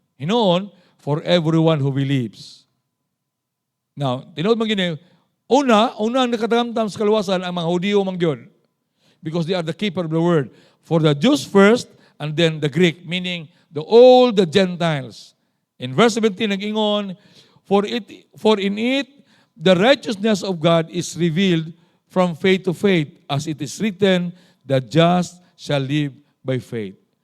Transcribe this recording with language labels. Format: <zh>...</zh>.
<en>Hinoon, for everyone who believes.</en> <ceb>Now, tinood man gini, una ang nakatamtam sa kaluwasan ang mga Hudiyo manggyon.</ceb> <en>Because they are the keeper of the word. For the Jews first, and then the Greek, meaning all the Gentiles. In verse 17, nag-ingon, for in it, the righteousness of God is revealed from faith to faith, as it is written, the just shall live by faith.</en>